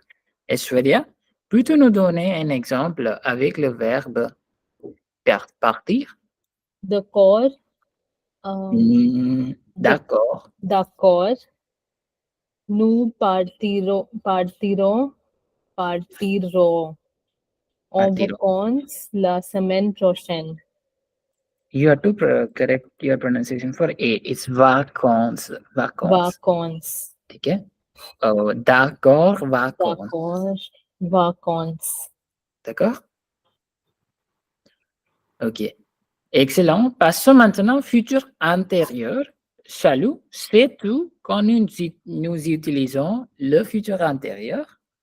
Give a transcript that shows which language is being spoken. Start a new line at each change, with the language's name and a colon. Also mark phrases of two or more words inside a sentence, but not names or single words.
French: Aishwarya, peux-tu nous donner un exemple avec le verbe partir? D'accord. D'accord. D'accord. Nous partirons en Partirons. vacances la semaine prochaine.
English: You have to correct your pronunciation for A.
French: It's vacances. Vacances. Vacances.
Hindi: ठीक है?
French: D'accord, vacances. D'accord. Vacances. D'accord? Ok. Excellent. Passons maintenant au futur antérieur. Chalou, sais-tu quand nous utilisons le futur antérieur?